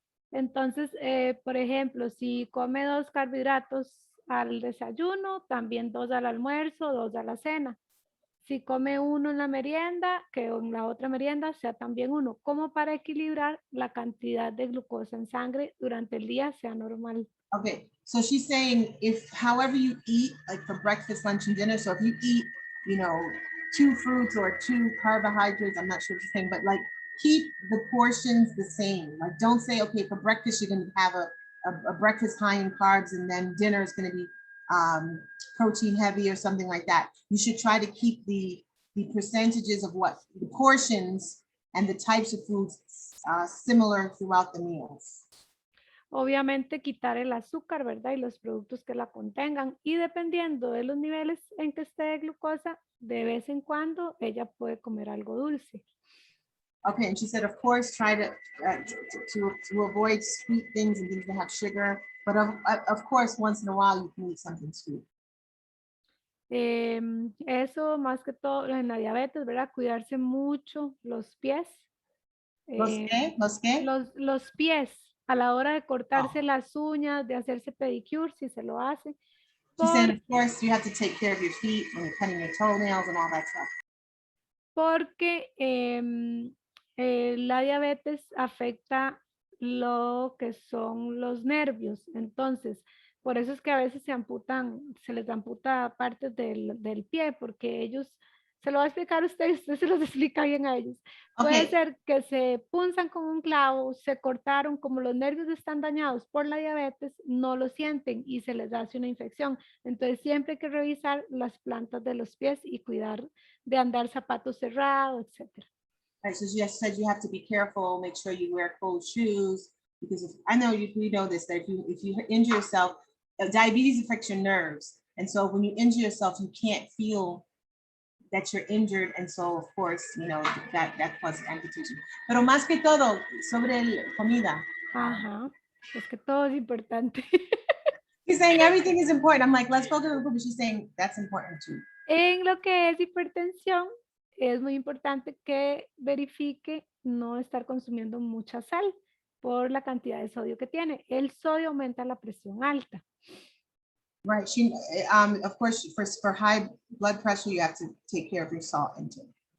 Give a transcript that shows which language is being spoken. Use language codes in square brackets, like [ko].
[es] entonces, por ejemplo, si come 2 carbohidratos al desayuno, también 2 al almuerzo, 2 a la cena. Si come 1 en la merienda, que en la otra merienda sea también 1, como para equilibrar la cantidad de glucosa en sangre durante el día sea normal. [en] Okay, so she's saying if however you eat, like for breakfast, lunch, and dinner, so if you eat, you know, 2 fruits or 2 carbohydrates, I'm not sure what she's saying, but like keep the portions the same. Like don't say, okay, for breakfast, you're gonna have a breakfast high in carbs and then dinner is gonna be protein heavy or something like that. You should try to keep the percentages of what the portions and the types of foods similar throughout the meals. [es] Obviamente quitar el azúcar, ¿verdad? Y los productos que la contengan. Y dependiendo de los niveles en que esté de glucosa, de vez en cuando ella puede comer algo dulce. [en] Okay, and she said, of course, try to avoid sweet things and things that have sugar, but of course, once in a while, you can eat something sweet. [es] Eso más que todo en la diabetes, ¿verdad? Cuidarse mucho los pies. ¿Los qué? ¿Los qué? Los pies a la hora de cortarse las uñas, de hacerse pedicure, si se lo hace. [en] She said, of course, you have to take care of your feet when you're cutting your toenails and all that stuff. [es] Porque la diabetes afecta lo que son los nervios. Entonces, por eso es que a veces se les amputa partes del pie, porque ellos, se lo va a explicar a usted se los explica bien a ellos. Puede [en] Okay. [es] ser que se punzan con un clavo, se cortaron, como los nervios están dañados por la diabetes, no lo sienten y se les hace una infección. Entonces siempre hay que revisar las plantas de los pies y cuidar de andar zapatos cerrados, etc. [en] Right, so she just said you have to be careful, make sure you wear cold shoes, because I know we know this, that if you injure yourself, diabetes affects your nerves. And so when you injure yourself, you can't feel that you're injured. And so of course, you know, that causes amputation. [es] Pero más que todo, sobre comida. Ajá, es que todo es importante. [en] She's saying everything is important. I'm like, let's focus on the food, but she's saying that's important too. [es] En lo que es hipertensión, es muy importante que verifique no estar consumiendo mucha sal por la cantidad de sodio que tiene. El sodio aumenta la presión alta. [en] Right. She, of course, for high blood pressure, you have to take care of your salt intake.